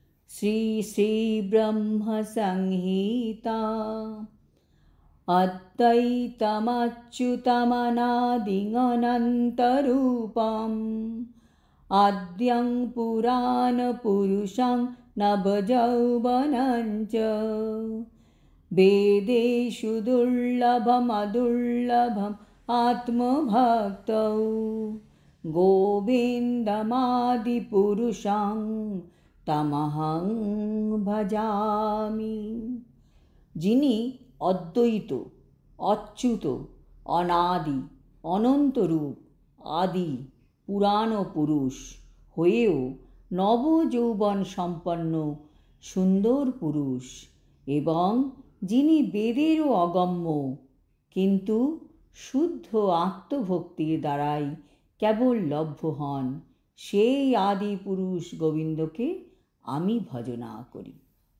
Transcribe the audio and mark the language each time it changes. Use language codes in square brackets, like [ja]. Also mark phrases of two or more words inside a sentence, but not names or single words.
[sa] श्री श्री ब्रह्म संहिता अद्वैतमच्युतमनादिमनन्तरूपम् आद्यं पुराणपुरुषं नवयौवनं च वेदेषु दुर्लभमदुर्लभम् आत्मभक्तौ गोविन्दमादिपुरुषं तमहं भजामि। [bn] যিনি অদ্বৈত, অচ্যুত, অনাদি, অনন্তরূপ, আদি পুরাণ পুরুষ হয়েও নবযৌবন সম্পন্ন সুন্দর পুরুষ এবং যিনি বেদেরও অগম্য কিন্তু শুদ্ধ আত্মভক্তির দ্বারাই কেবল লভ্য হন, সেই আদি পুরুষ গোবিন্দকে আমি ভজনা করি।